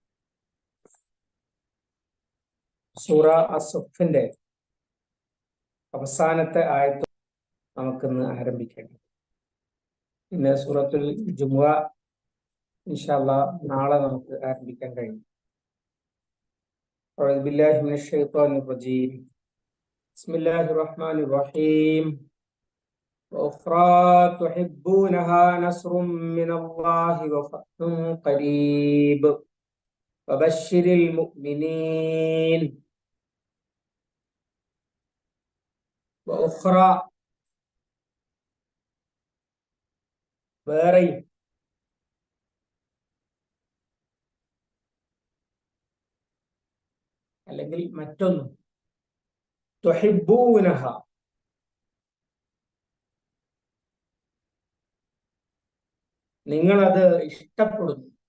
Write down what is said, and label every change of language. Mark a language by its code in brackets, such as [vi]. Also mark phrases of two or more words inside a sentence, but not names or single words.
[ml] സൂറ അസ്സഫിന്റെ അവസാനത്തെ ആയത്ത് നമുക്കിന്ന് ആരംഭിക്കേണ്ടത്. ഇന്ന് സൂറത്തുൽ ജുമുഅ [ar] إن شاء الله [ml] നാളെ നമുക്ക് ആരംഭിക്കാൻ കഴിയും. [ar] أعوذ بالله من الشيطان الرجيم. بسم الله الرحمن الرحيم. وأخرى تحبونها نصر من الله وفتح قريب وبشر المؤمنين. [ml] وأخرى വേറെയും, അല്ലെങ്കിൽ മറ്റൊന്നും. തുഹിബ്ബൂനഹ, നിങ്ങളത് ഇഷ്ടപ്പെടുന്നു.